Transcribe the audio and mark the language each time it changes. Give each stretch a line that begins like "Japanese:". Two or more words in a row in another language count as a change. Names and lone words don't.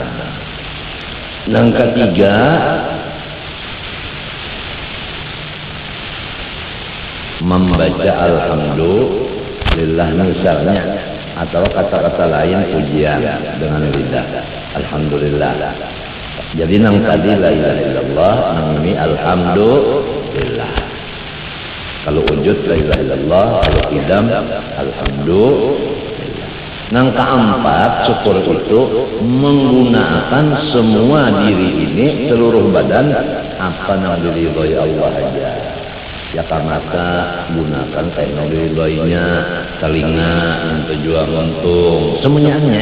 Indonesian: Nang ketiga, membaca alhamdulillah misalnya, atau kata-kata lain pujian dengan lidah alhamdulillah. Jadi nang tadi
Arabic: la ilaha illallah,
Indonesian: nang ini alhamdulillah. Kalau wujud
Arabic: la ilaha illallah,
Indonesian: kalau idam alhamdulillah. Nang keempat, syukur itu menggunakan semua diri ini, seluruh badan, apa nang diridhoi Allah aja. Ya karena gunakan teknologinya, telinga, tujuan untung, semuanya.